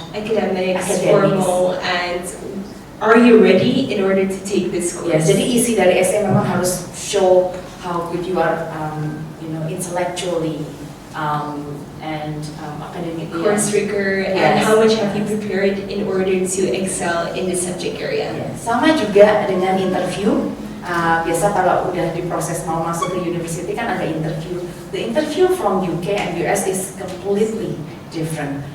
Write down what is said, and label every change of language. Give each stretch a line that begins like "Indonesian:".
English: academics, formal, and are you ready in order to take this course? Yes,
Indonesian: jadi isi dari essay memang harus
English: show how good you are, intellectually and academically. Course rigor, and how much have you prepared in order to excel in the subject area?
Indonesian: Sama juga dengan interview. Biasa kalau udah diproses mau masuk ke university kan ada interview.
English: The interview from UK and US is completely different.